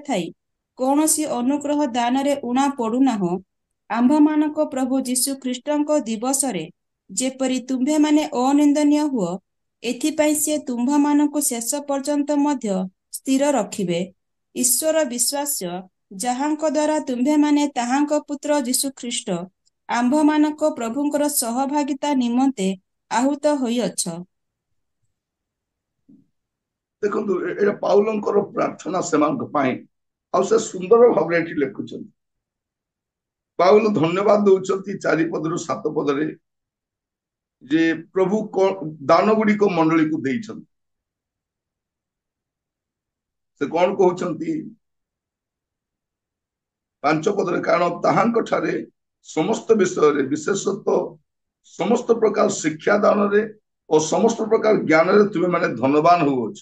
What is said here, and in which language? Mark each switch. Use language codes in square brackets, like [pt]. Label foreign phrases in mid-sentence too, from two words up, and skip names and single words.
[or] ଥାଇ କୌଣସି ଅନୁଗ୍ରହ ଦାନରେ ଉଣା ପଡୁନାହଁ ଆମ୍ଭମାନଙ୍କ ପ୍ରଭୁ ଯୀଶୁ ଖ୍ରୀଷ୍ଟଙ୍କ ଦିବସରେ ଯେପରି ତୁମ୍ଭେମାନେ ଅନିନ୍ଦନୀୟ ହୁଅ ଏଥିପାଇଁ ସେ ତୁମ୍ଭମାନଙ୍କୁ ଶେଷ ପର୍ଯ୍ୟନ୍ତ ମଧ୍ୟ ସ୍ଥିର ରଖିବେ ଈଶ୍ୱର ବିଶ୍ୱାସ୍ୟ ଯାହାଙ୍କ ଦ୍ୱାରା ତୁମ୍ଭେମାନେ ତାହାଙ୍କ ପୁତ୍ର ଯୀଶୁ ଖ୍ରୀଷ୍ଟ ଆମ୍ଭମାନଙ୍କ ପ୍ରଭୁଙ୍କର ସହଭାଗିତା ନିମନ୍ତେ ଆହୁତ ହୋଇଅଛ। ଦେଖ ଏ ପାଉଲଙ୍କର ପ୍ରାର୍ଥନା ସେ ସୁନ୍ଦର ଭାବ ଲେଖୁଁ ପାଉଲ ଧନ୍ୟବାଦ ଦଉଛନ୍ତି 4 ପଦରୁ 7 ପଦରେ ଯେ ପ୍ରଭୁ ଦାନ ଗୁଡିକ ମଣ୍ଡଳୀକୁ ଦେଇଛନ୍ତି। ସେ କଣ କହୁଛନ୍ତି 5 ପଦରେ, କାରଣ ତାହାଙ୍କ ଠାରେ ସମସ୍ତ ବିଷୟରେ ବିଶେଷତଃ ସମସ୍ତ ପ୍ରକାର ଶିକ୍ଷା ଦାନରେ ଓ ସମସ୍ତ ପ୍ରକାର ଜ୍ଞାନରେ ତୁମେ ମାନେ ଧନବାନ ହଉଛ।